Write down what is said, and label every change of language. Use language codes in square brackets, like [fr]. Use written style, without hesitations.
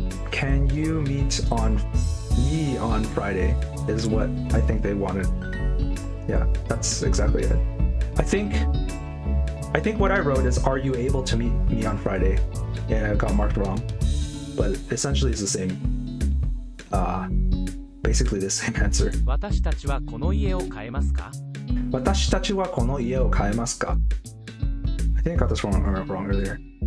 [en] Can you meet me on Friday is what I think they wanted. Yeah, that's exactly it. I think what I wrote is, are you able to meet me on Friday? Yeah, I got marked wrong. But essentially it's the same. Basically the same answer. [ja] 私たちはこの家を買えますか？私たちはこの家を買えますか? [en] I think I got this wrong earlier.